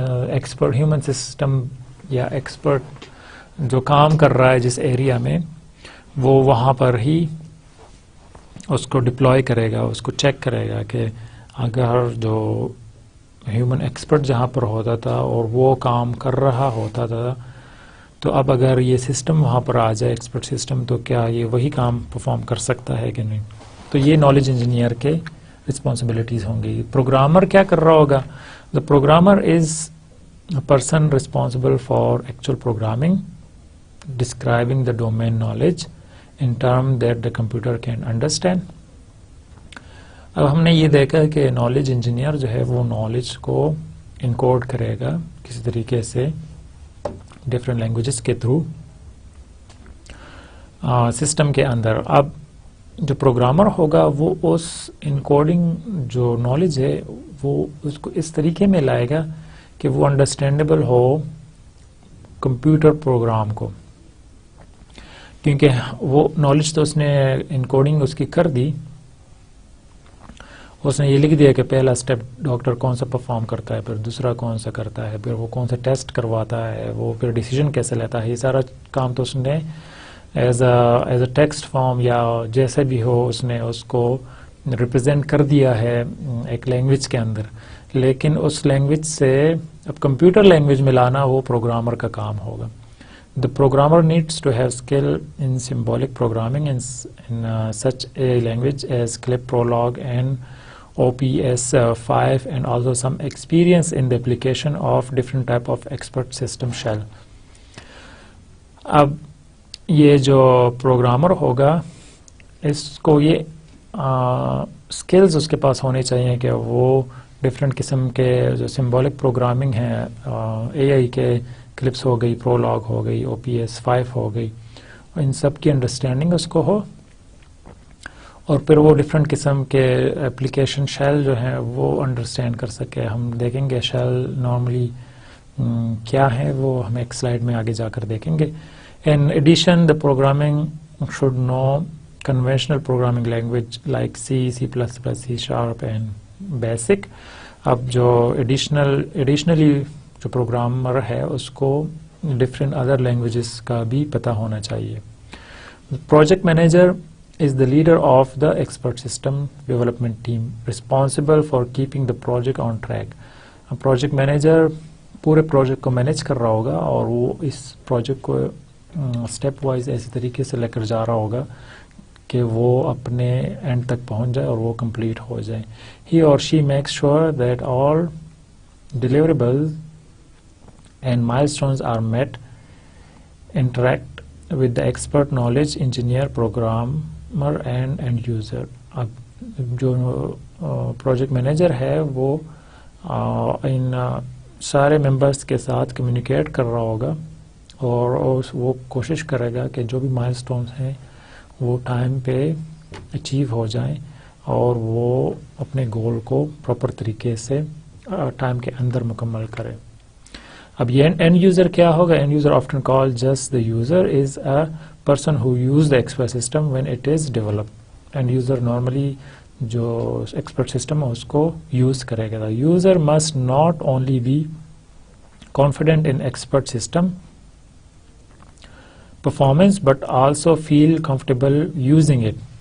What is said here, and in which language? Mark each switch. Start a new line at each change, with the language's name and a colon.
Urdu: Expert human system یا expert جو کام کر رہا ہے جس ایریا میں، وہ وہاں پر ہی اس کو ڈپلوائے کرے گا، اس کو چیک کرے گا کہ اگر جو ہیومن ایکسپرٹ جہاں پر ہوتا تھا اور وہ کام کر رہا ہوتا تھا، تو اب اگر یہ سسٹم وہاں پر آ جائے ایکسپرٹ سسٹم، تو کیا یہ وہی کام پرفارم کر سکتا ہے کہ نہیں. تو یہ نالج انجینئر کے رسپانسبلٹیز ہوں گی. پروگرامر کیا کر رہا ہوگا؟
English: The programmer is a person responsible for actual programming describing the domain knowledge in term that the computer can understand.
Urdu: اب ہم نے یہ دیکھا کہ نالج انجینئر جو ہے وہ نالج کو انکوڈ کرے گا کسی طریقے سے ڈفرینٹ لینگویجز کے تھرو سسٹم کے اندر. اب جو پروگرامر ہوگا وہ اس انکوڈنگ جو نالج ہے وہ اس کو اس طریقے میں لائے گا کہ وہ انڈرسٹینڈیبل ہو کمپیوٹر پروگرام کو، کیونکہ وہ نالج تو اس نے انکوڈنگ اس کی کر دی، اس نے یہ لکھ دیا کہ پہلا سٹیپ ڈاکٹر کون سا پرفارم کرتا ہے، پھر دوسرا کون سا کرتا ہے، پھر وہ کون سا ٹیسٹ کرواتا ہے، وہ پھر ڈیسیجن کیسے لیتا ہے، یہ سارا کام تو اس نے ایز اے ٹیکسٹ فارم یا جیسے بھی ہو اس نے اس کو ریپرزینٹ کر دیا ہے ایک لینگویج کے اندر، لیکن اس لینگویج سے اب کمپیوٹر لینگویج میں لانا وہ پروگرامر کا کام ہوگا.
English: The programmer needs to have skill in symbolic programming in such a language as Clip, Prolog and OPS5 and also some experience in the application of different type of expert system shell.
Urdu: اب یہ جو programmer ہوگا اس کو یہ skills اس کے پاس ہونے چاہیے کہ وہ ڈفرینٹ قسم کے جو سمبولک پروگرامنگ ہیں اے آئی کے، کلپس ہو گئی، پرولاگ ہو گئی، OPS5 ہو گئی، ان سب کی انڈرسٹینڈنگ اس کو ہو، اور پھر وہ ڈفرینٹ قسم کے اپلیکیشن شیل جو ہیں وہ انڈرسٹینڈ کر سکے. ہم دیکھیں گے شیل نارملی کیا ہے، وہ ہم ایک سلائیڈ میں آگے جا کر دیکھیں گے.
English: In addition, the programming should know conventional programming language like C, C++, C# and Basic.
Urdu: اب جو ایڈیشنلی جو پروگرامر ہے اس کو ڈفرینٹ ادر لینگویجز کا بھی پتہ ہونا چاہیے.
English: Project manager is the leader of the expert system development team responsible for keeping the project on track.
Urdu: Project manager پورے پروجیکٹ کو مینیج کر رہا ہوگا اور وہ اس پروجیکٹ کو اسٹیپ وائز ایسی طریقے سے لے کر جا رہا ہوگا کہ وہ اپنے اینڈ تک پہنچ جائے اور وہ کمپلیٹ ہو جائے.
English: He or she makes sure that all deliverables and milestones are met, interact with the expert knowledge engineer, programmer and end user.
Urdu: اب جو پروجیکٹ مینیجر ہے وہ ان سارے ممبرس کے ساتھ کمیونیکیٹ کر رہا ہوگا اور وہ کوشش کرے گا کہ جو بھی مائل سٹونز ہیں وہ ٹائم پہ اچیو ہو جائیں اور وہ اپنے گول کو پراپر طریقے سے ٹائم کے اندر مکمل کرے. اب یہ اینڈ یوزر کیا ہوگا؟
English: End user often call just the user is a person who use the expert system when it is developed.
Urdu: And user normally جو ایکسپرٹ سسٹم ہے اس کو یوز کرے گا.
English: User must not only be confident in expert system performance but also feel comfortable using it.